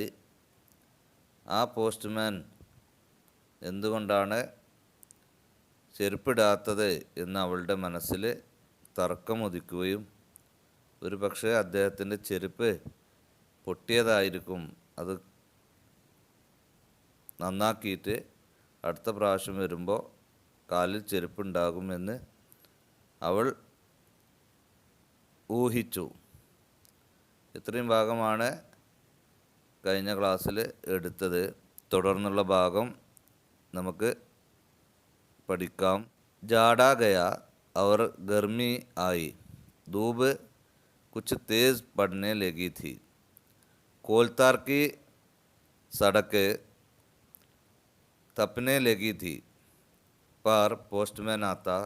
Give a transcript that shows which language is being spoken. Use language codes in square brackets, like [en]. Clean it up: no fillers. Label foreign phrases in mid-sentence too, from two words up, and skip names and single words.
[ml] ആ പോസ്റ്റ്മാൻ എന്തുകൊണ്ടാണ് ചെരുപ്പിടാത്തത് എന്ന് അവളുടെ മനസ്സിൽ തർക്കമുദിക്കുകയും ഒരു പക്ഷേ അദ്ദേഹത്തിൻ്റെ ചെരുപ്പ് പൊട്ടിയതായിരിക്കും, അത് നന്നാക്കിയിട്ട് അടുത്ത പ്രാവശ്യം വരുമ്പോൾ കാലിൽ ചെരുപ്പുണ്ടാകുമെന്ന് അവൾ ഊഹിച്ചു. ഇത്രയും ഭാഗമാണ് കഴിഞ്ഞ ക്ലാസ്സിൽ എടുത്തത്. തുടർന്നുള്ള ഭാഗം നമുക്ക് പഠിക്കാം. [hi] जाड़ा गया और गर्मी आई, धूप कुछ तेज़ पड़ने लगी थी. कोलतार की सड़क तपने लगी थी, पर पोस्टमैन आता.